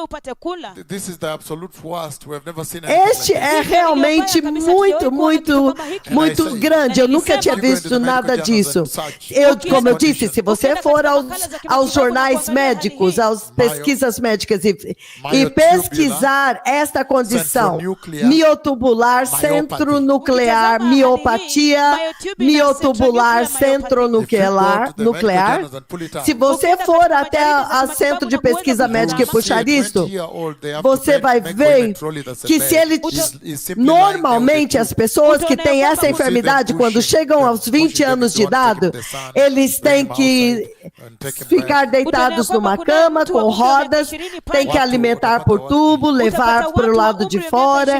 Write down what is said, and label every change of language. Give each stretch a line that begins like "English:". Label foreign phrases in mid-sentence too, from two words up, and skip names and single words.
Portuguese: Este é realmente muito grande. Eu nunca tinha visto nada disso. Como eu disse, se você for aos jornais médicos, às pesquisas médicas e pesquisar esta condição, miotubular centronuclear, miopatia miotubular centronuclear, se você for até o centro de pesquisa médica e puxar isso, você vai ver que se ele... Normalmente, as pessoas que têm essa enfermidade, quando chegam aos 20 anos de idade, eles têm que ficar deitados numa cama, com rodas, têm que alimentar por tubo, levar para o lado de fora.